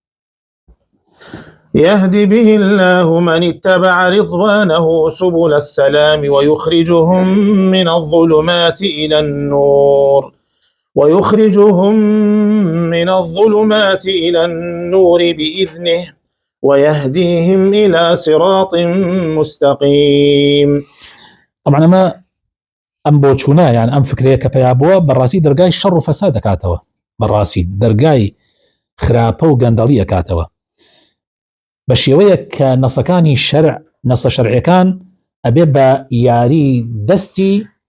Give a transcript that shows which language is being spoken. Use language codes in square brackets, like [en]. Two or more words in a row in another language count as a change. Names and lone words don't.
[ar] يهدي به الله من اتبع رضوانه سبل السلام ويخرجهم من الظلمات إلى النور بإذنه ويهديهم إلى صراط مستقيم. [ckb] طبعا ما ئەم بۆچوونە یان ئەم فکرەیە کە پێیا بووە بەڕاستی دەرگای شەڕ و فەساد دەکاتەوە، بەڕاستی دەرگای خراپە و گەندەڵی ئەکاتەوە بە شێوەیە کە نەسەکانی نەسە شەرعیەکان ئەبێ بە یاری دەستی